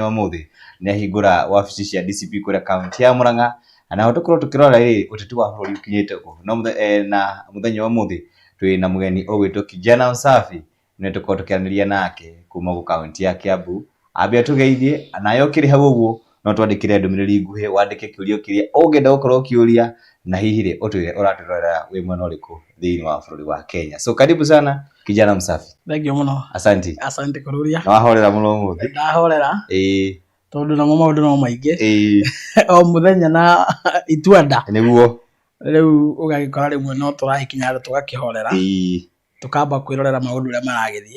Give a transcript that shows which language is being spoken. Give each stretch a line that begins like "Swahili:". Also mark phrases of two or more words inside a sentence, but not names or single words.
Kikuyu: wa ũmũthĩ nĩ ahingũra wabici cia DCP kũrĩa kaunti ya Murang'a na tũkorwo tũkĩrora ũteti wa bũrũri ũkinyĩte kũ na mũthenya wa ũmũthĩ twĩ na mũgeni ũgwĩtwo Kijana Msafi nĩ tũkorwo tũkĩaranĩria nake kuma gũ kaunti ya Kiambu ambia tũgeithie nayo ũkĩrĩ hau ũguo no twandĩkĩre ndũmĩrĩri nguhĩ wandĩke kĩũria kĩrĩa ũngĩenda gũkorwo ũkĩũria na hihi ũtwĩre ũratũrorera wĩ mwena ũrĩkũ thĩinĩ wa bũrũri wa Kenya.
Swahili: So karibu sana Kijana Msafi.
English: Thank you muno. Asante. Asante Kuroria.
Kikuyu: Na wahorera muno ũmũthĩ. Ndahorera. Tondũ namo maũndũ no maingĩ. O mũthenya na ituanda. Nĩguo. Rĩu ũgagĩkora rĩmwe no tũrahikinya tũgakĩhorera. Tukamba kwĩrorera maũndũ ũrĩa maragĩthiĩ.